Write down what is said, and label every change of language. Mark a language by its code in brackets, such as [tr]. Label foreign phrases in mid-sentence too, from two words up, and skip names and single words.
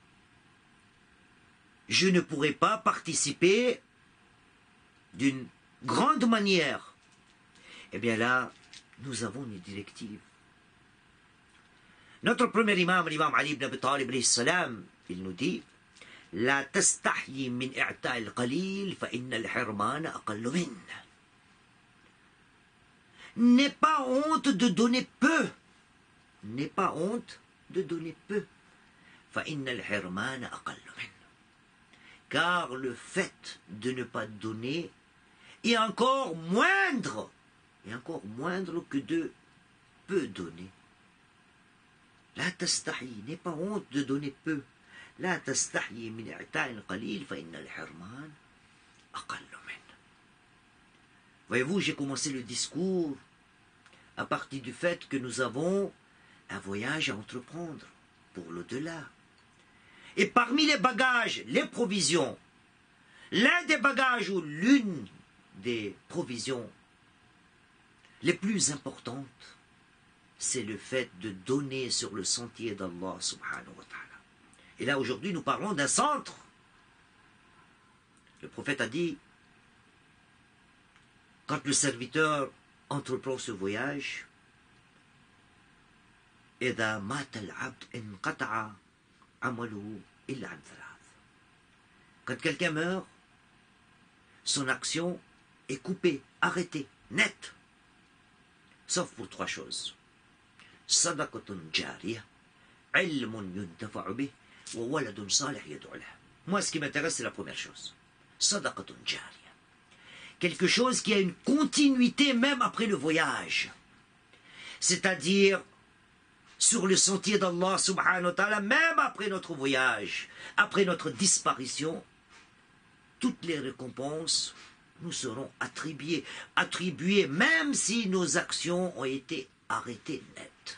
[fr] Je ne pourrai pas participer d'une grande manière. Eh bien là, nous avons une directive. Notre premier imam, l'imam Ali ibn Abi Talib, il nous dit, [ar] لا تستحي من إعطاء القليل، فإن الحرمان أقل من. [fr] N'aie pas honte de donner peu. N'aie pas honte de donner peu. [ar] فإن الحرمان أقل من. [fr] Car le fait de ne pas donner est encore moindre que de peu donner. [ar] لا تستحي, [fr] n'aie pas honte de donner peu. [ar] لا تستحي من إعطاء قليل فإن الحرمان أقل من. [fr] Voyez-vous, j'ai commencé le discours à partir du fait que nous avons un voyage à entreprendre pour l'au-delà. Et parmi les bagages, les provisions, l'un des bagages ou l'une des provisions les plus importantes, c'est le fait de donner sur le sentier d'Allah [ar] سبحانه وتعالى. [fr] Et là, aujourd'hui, nous parlons d'un centre. Le prophète a dit, quand le serviteur entreprend ce voyage, [ar] إذا مات العبد انقطع عمله إلا عن ثلاث. [fr] Quand quelqu'un meurt, son action est coupée, arrêtée, nette, sauf pour trois choses. [ar] صدقة جارية, علم ينتفع به, وولد صالح يدعو له. [fr] Moi, ce qui m'intéresse, c'est la première chose. [ar] صدقة جارية. [fr] Quelque chose qui a une continuité même après le voyage. C'est-à-dire sur le sentier d'Allah [ar] سبحانه وتعالى, [fr] même après notre voyage, après notre disparition, toutes les récompenses nous seront attribuées même si nos actions ont été arrêtées net.